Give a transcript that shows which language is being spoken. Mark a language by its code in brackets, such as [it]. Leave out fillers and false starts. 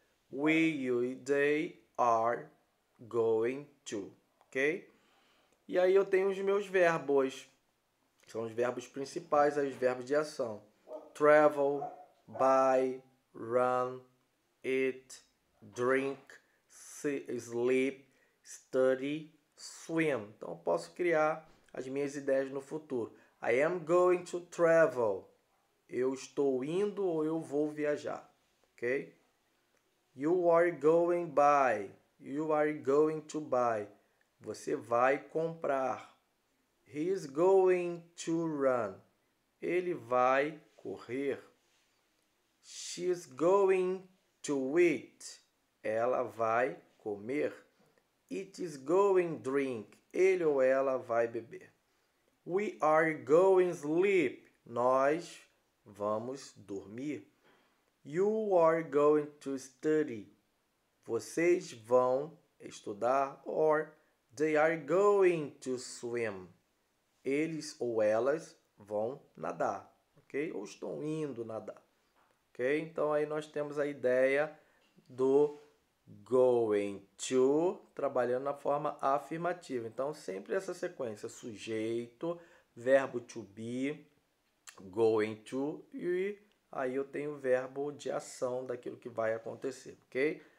[en] We, you e they are going to. Ok? [pt] E aí eu tenho os meus verbos. São os verbos principais, aí os verbos de ação. [en] Travel, buy, run, eat, drink, sleep, study, swim. [pt] Então, eu posso criar as minhas ideias no futuro. I am going to travel. Eu estou indo ou eu vou viajar. [en] Ok? You are going buy. You are going to buy. [pt] Você vai comprar. [en] He is going to run. Ele vai correr. She is going to eat. Ela vai comer. It is going drink. [pt] Ele ou ela vai beber. [en] We are going sleep. Nós vamos dormir. You are going to study. Vocês vão estudar. Or they are going to swim. [pt] Eles ou elas vão nadar, ok? Ou estão indo nadar, ok? Então, aí nós temos a ideia do going to, trabalhando na forma afirmativa. Então, sempre essa sequência, sujeito, verbo to be, going to, e aí eu tenho o verbo de ação daquilo que vai acontecer, ok?